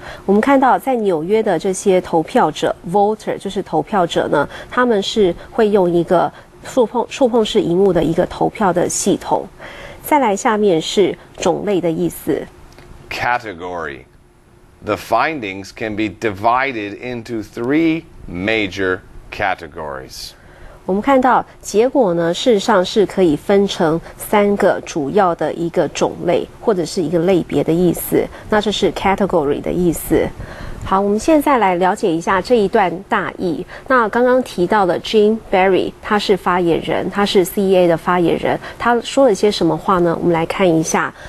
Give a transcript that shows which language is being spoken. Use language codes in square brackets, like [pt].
[zh] 我们看到在纽约的这些投票者 voter 就是投票者呢，他们是会用一个触碰式萤幕的一个投票的系统。再来下面是种类的意思。 [en] Category. The findings can be divided into 3 major categories. [zh] 我们看到结果呢，事实上是可以分成3个主要的一个种类，或者是一个类别的意思。那这是 category 的意思。好，我们现在来了解一下这一段大意。那刚刚提到的 Jim Barry， 他是发言人，他是 CEA 的发言人，他说了些什么话呢？我们来看一下。